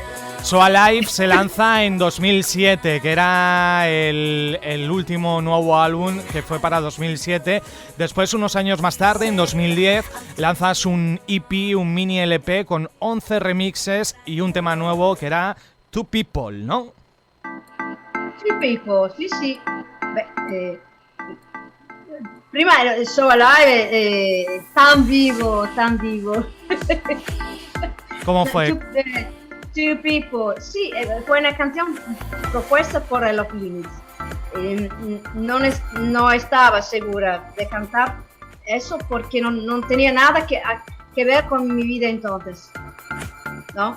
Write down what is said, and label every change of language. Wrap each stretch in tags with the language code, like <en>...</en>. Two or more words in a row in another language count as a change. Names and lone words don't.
<es>So Alive se lanza en 2007, que era el último nuevo álbum que fue para 2007. Después, unos años más tarde, en 2010, lanzas un EP, un mini LP con 11 remixes y un tema nuevo que era Two People, ¿no? Two People,</es> <it>sì. Beh, prima era So Alive,</it> <es>tan vivo. ¿Cómo fue? Two People, sí, fue una canción propuesta por Los Limits. No estaba segura de cantar eso porque no tenía nada que ver con mi vida entonces, ¿no?</es>